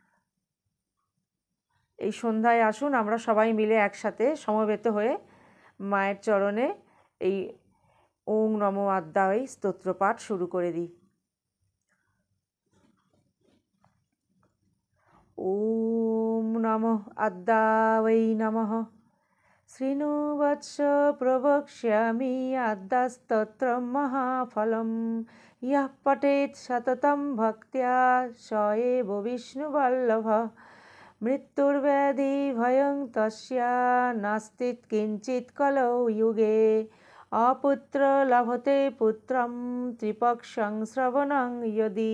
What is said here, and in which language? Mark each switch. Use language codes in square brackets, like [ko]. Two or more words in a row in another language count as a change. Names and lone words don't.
[bn] এই সন্ধ্যায় আসুন আমরা সবাই মিলে একসাথে সমবেত হয়ে মায়ের চরণে এই ওং নমো আদ্যা এই স্তোত্র পাঠ শুরু করে দিই। [sa] ওম নমো আদ্যা ওই নমঃ। শৃণু বৎস প্রবক্ষ্যামি আদ্যাস্তোত্রম মহাফলম ইয়ঃ পঠেৎ সততং ভক্ত্যা স এব বিষ্ণুবল্লভঃ। মৃত্যুর্ব্যাধি ভয়ং তস্য নাস্তি কিঞ্চিৎ কলৌ যুগে অপুত্র লভতে পুত্রং ত্রিপক্ষং শ্রবণং যদি।